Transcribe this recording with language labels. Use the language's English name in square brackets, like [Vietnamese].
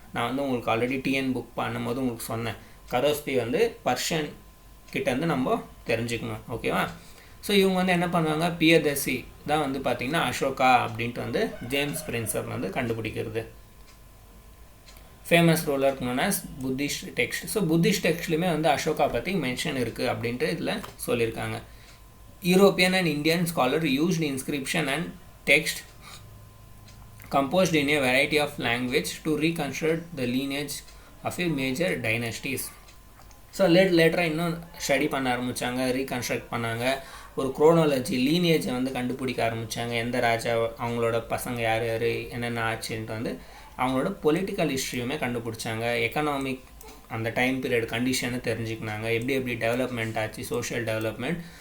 [Tamil] நான் வந்து உங்களுக்கு ஆல்ரெடி டிஎன் புக் பண்ணும்போது உங்களுக்கு சொன்னேன், கரோஸ்தி வந்து பர்ஷியன் கிட்டேருந்து நம்ம தெரிஞ்சுக்கணும். ஓகேவா? ஸோ இவங்க வந்து என்ன பண்ணுவாங்க, பியதசி தான் வந்து பார்த்திங்கன்னா அசோகா அப்படின்ட்டு வந்து ஜேம்ஸ் பிரின்சப் வந்து கண்டுபிடிக்கிறது. [English] Famous ruler known as Buddhist text. [Tamil] So Buddhist டெக்ஸ்ட்லையுமே வந்து அசோகா பற்றி மென்ஷன் இருக்குது அப்படின்ட்டு இதில் சொல்லியிருக்காங்க. [English] European and Indian scholar used inscription and text composed in a variety of language to reconstruct the lineage of a major dynasties. [Tamil] So லேட்டராக இன்னும் study பண்ண ஆரம்பித்தாங்க, reconstruct பண்ணாங்க. ஒரு குரோனாலஜி லீனியேஜை வந்து கண்டுபிடிக்க ஆரம்பித்தாங்க. எந்த ராஜா, அவங்களோட பசங்க யார் என்னென்ன ஆச்சுன்ட்டு வந்து அவங்களோட பொலிட்டிக்கல் ஹிஸ்ட்ரியுமே கண்டுபிடிச்சாங்க. எக்கனாமிக் அந்த டைம் பீரியட் கண்டிஷனை தெரிஞ்சுக்கினாங்க, எப்படி டெவலப்மெண்ட் ஆச்சு, சோஷியல் டெவலப்மெண்ட்.